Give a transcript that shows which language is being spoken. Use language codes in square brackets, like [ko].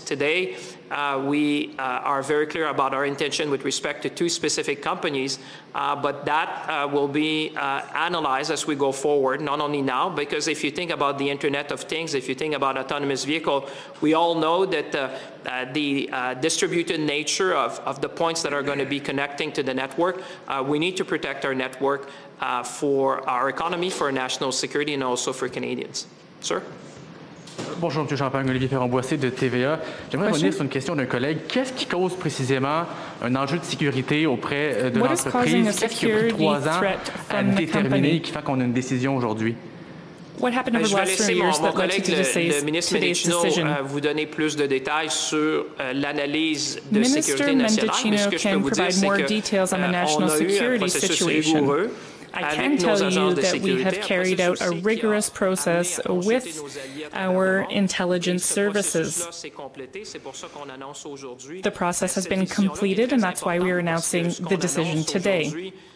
[en] Today, we are very clear about our intention with respect to 2 specific companies, but that will be analyzed as we go forward, not only now, because if you think about the Internet of Things, if you think about autonomous vehicle, we all know that the distributed nature of the points that are going to be connecting to the network, we need to protect our network for our economy, for our national security, and also for Canadians. Sir? [fr] Bonjour, M. Champagne, Olivier Ferrand-Boissé de TVA. J'aimerais revenir sur une question d'un collègue. Qu'est-ce qui cause précisément un enjeu de sécurité auprès de l'entreprise? Qu'est-ce qui a pris 3 ans à déterminer qui fait qu'on a une décision aujourd'hui? [en] What happened over the last 3 years that led to today's decision? [fr] Vous donner plus de détails sur l'analyse de [en] Minister [fr] sécurité nationale. [en] Mendicino can provide more details on the national security situation. I can tell you that we have carried out a rigorous process with our intelligence services. The process has been completed, and that's why we are announcing the decision today.